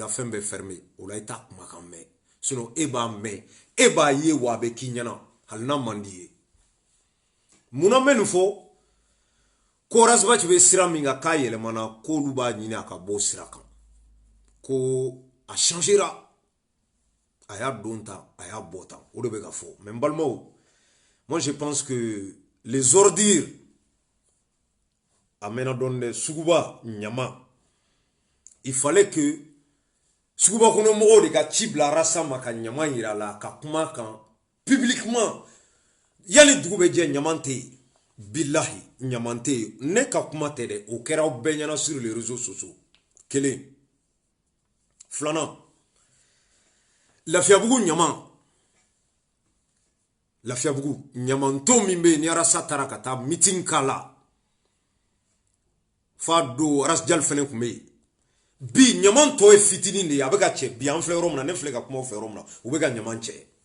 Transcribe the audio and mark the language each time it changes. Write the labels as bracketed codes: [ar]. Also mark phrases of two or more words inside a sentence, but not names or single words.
[bm] fɛn bɛɛ fermer o la i t'a kumakan mɛn sinon e b'a mɛn e b'a ye wa a bɛ k'i ɲɛna hali n'a man di ye munna n bɛ nin fɔ ko Arasbachi bɛ sira min kan k'a yɛlɛmana k'olu b'a ɲini a ka bɔ sira kan ko a changera a y'a don tan a y'a bɔ tan o de bɛ ka fɔ mais n balimaw [fr] moi je pense que les ordures [bm] a mɛnna dɔɔni dɛ suguba ɲama [fr] il fallait que [bm] suguba kɔnɔ mɔgɔw de ka ci bila Arasa ma ka ɲama yira la ka kuma kan publiquement yani dugu bɛ jɛ ɲama tɛ yen billahi ɲama tɛ yen ne ka kuma tɛ dɛ o kɛra aw bɛɛ ɲɛna [fr] sur les réseaux sociaux [bm] kelen filanan Lafiyabugu ɲama Lafiyabugu ɲamanton min bɛ yen ni Arasa taara ka taa meeting k'a la f'a don Arasjali fɛnɛ tun bɛ yen bi ɲaman tɔ ye fitinin de ye a bɛ ka cɛ bi an filɛ yɔrɔ min na ne filɛ ka kuma o fɛ yɔrɔ min na u bɛ ka ɲaman cɛ